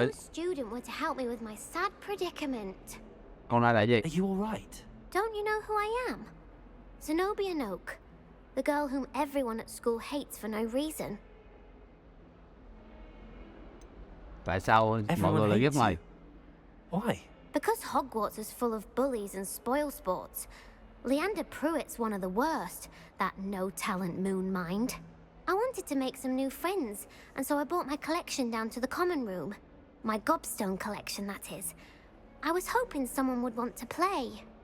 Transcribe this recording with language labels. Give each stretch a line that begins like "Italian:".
English: A student were to help me with my sad predicament.
Vietnamese: Con này là gì?
English: Are you all right? Don't you know who I am? Zenobia Noak, the girl whom everyone at school hates for no reason.
Vietnamese: Tại sao mọi người lại ghét mày?
English: Why? Because Hogwarts is full of bullies and spoilsports. Leander Pruitt's one of the worst, that no-talent moon mind. I wanted to make some new friends, and so I brought my collection down to the common room. My gobstone collection, that is. I was hoping someone would want to play.